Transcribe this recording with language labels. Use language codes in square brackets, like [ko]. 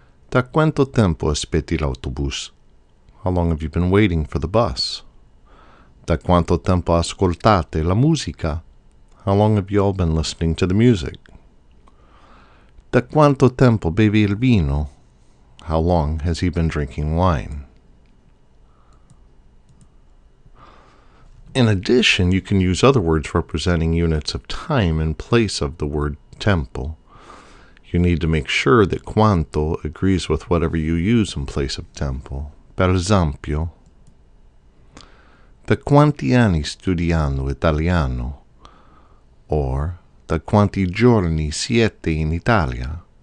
[it] Da quanto tempo aspetti l'autobus? [en] How long have you been waiting for the bus? [it] Da quanto tempo ascoltate la musica? [en] How long have you all been listening to the music? [it] Da quanto tempo bevi il vino? [en] How long has he been drinking wine? In addition, you can use other words representing units of time in place of the word tempo. You need to make sure that quanto agrees with whatever you use in place of tempo. [it] Per esempio, da quanti anni studiando italiano? Or, da quanti giorni siete in Italia?